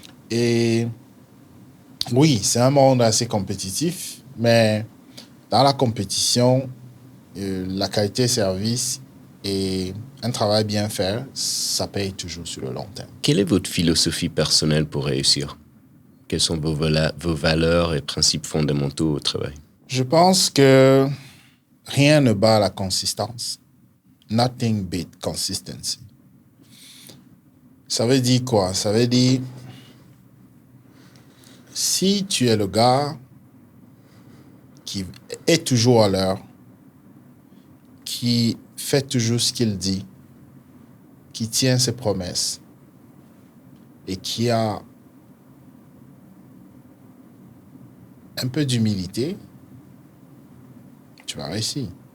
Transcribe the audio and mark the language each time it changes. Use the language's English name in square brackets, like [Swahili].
[French] Et oui, c'est un monde assez compétitif, mais dans la compétition, la qualité de service et un travail bien fait, ça paye toujours sur le long terme. Quelle est votre philosophie personnelle pour réussir? Quelles sont vos valeurs et principes fondamentaux au travail? Je pense que rien ne bat la consistance. [English] Nothing beat consistency. [French] Ça veut dire quoi? Ça veut dire, si tu es le gars qui est toujours à l'heure, qui fait toujours ce qu'il dit, qui tient ses promesses et qui a un peu d'humilité, tu vas réussir.